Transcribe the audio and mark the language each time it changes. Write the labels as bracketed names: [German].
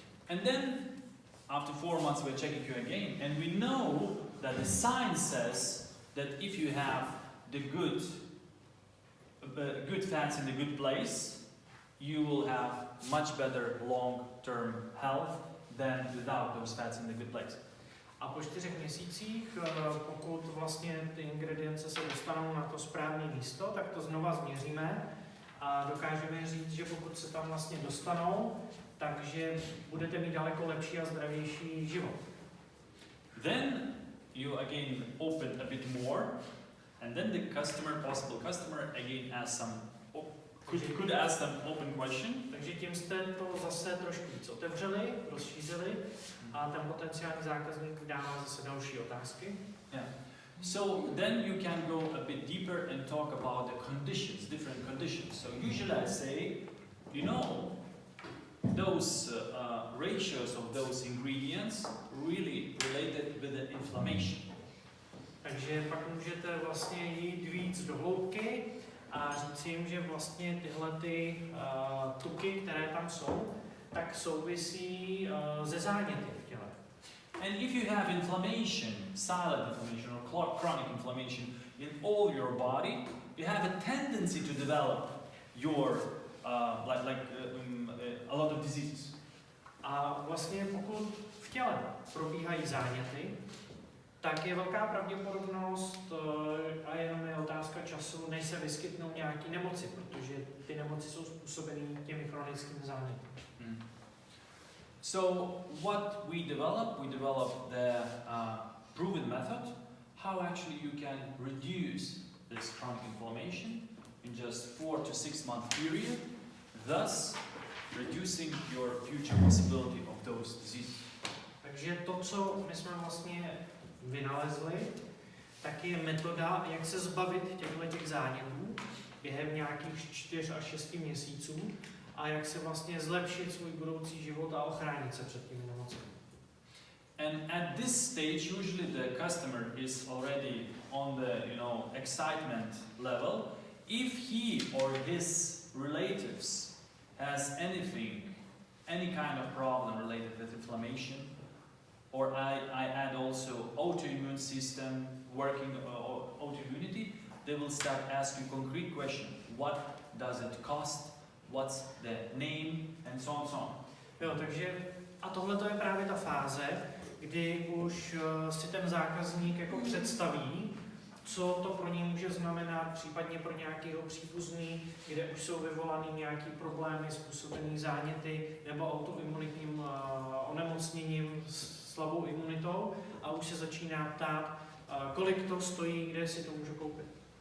[English] And then, after 4 months, we're checking you again, and we know that the science says that if you have the good fats in the good place, you will have much better long-term health than without those fats in the good place. [Czech] A po 4 měsících, pokud vlastně ty ingredience se dostanou na to správné místo, tak to znova změříme a dokážeme říct, že pokud se tam vlastně dostanou, takže budete mít daleko lepší a zdravější život. [English] Then you again open a bit more, and then the possible customer again asks some, could ask them open question. [Czech] Takže tím jste to zase trošku víc otevřeli, rozšířili a ten potenciální zákazník dává zase další otázky. [English] Yeah. So then you can go a bit deeper and talk about the conditions, different conditions. So usually I say, those ratios of those ingredients really related with the inflammation. [Czech] Takže pak můžete vlastně jít víc do hloubky a říct jim, že vlastně tyhle ty tuky, které tam jsou, tak souvisí ze záněty v těle. [English] And if you have inflammation, silent inflammation or chronic inflammation in all your body, you have a tendency to develop your a lot of diseases. [Czech] A A vlastně pokud v těle probíhají záněty, tak je velká pravděpodobnost, a jenom je otázka času, než se vyskytnou nějaké nemoci, protože ty nemoci jsou způsobené těmi chronickými záněty. [English] So what we develop the proven method, how actually you can reduce this chronic inflammation in just 4 to 6 month period, thus reducing your future possibility of those diseases. [Czech] Takže to, co my jsme vlastně vynalezli, tak je metoda, jak se zbavit těch zánětů během nějakých 4 až 6 měsíců a jak se vlastně zlepšit svůj budoucí život a ochránit se před těmi nemocemi. [English] And at this stage, usually the customer is already on the, excitement level. If he or his relatives has any kind of problem related with inflammation, or I add also autoimmune system, working autoimmunity, they will start asking concrete question. What does it cost? What's the name? And so on, so on. [Czech] Jo, takže a tohle to je právě ta fáze, kdy už si ten zákazník jako představí, co to pro něj může znamenat, případně pro nějakého příbuzný, kde už jsou vyvolaný nějaký problémy způsobený záněty nebo autoimunitním onemocněním, slabou imunitou a už se začíná ptát, kolik to stojí, kde si to můžu koupit.